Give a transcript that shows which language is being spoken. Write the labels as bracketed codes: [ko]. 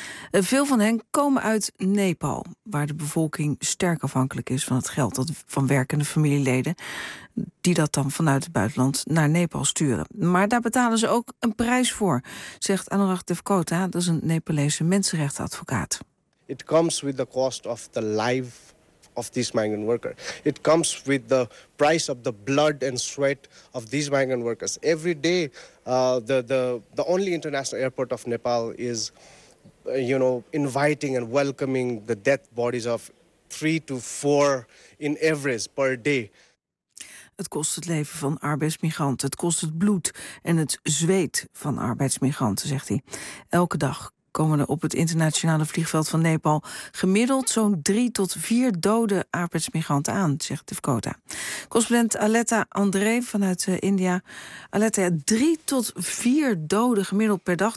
[nl] Veel van hen komen uit Nepal, waar de bevolking sterk afhankelijk is van het geld van werkende familieleden die dat dan vanuit het buitenland naar Nepal sturen. Maar daar betalen ze ook een prijs voor, zegt Anurag Devkota, dat is een Nepalese mensenrechtenadvocaat. [en] It comes with the cost of the life of this migrant worker. It comes with the price of the blood and sweat of these migrant workers. Every day, the only international airport of Nepal is, inviting and welcoming the dead bodies of 3 to 4 in average per day. [nl] Het kost het leven van arbeidsmigranten. Het kost het bloed en het zweet van arbeidsmigranten, zegt hij. Elke dag komen er op het internationale vliegveld van Nepal gemiddeld zo'n 3 tot 4 dode arbeidsmigranten aan, zegt Devkota. Correspondent Aletta André vanuit India. Aletta, 3 tot 4 dode gemiddeld per dag.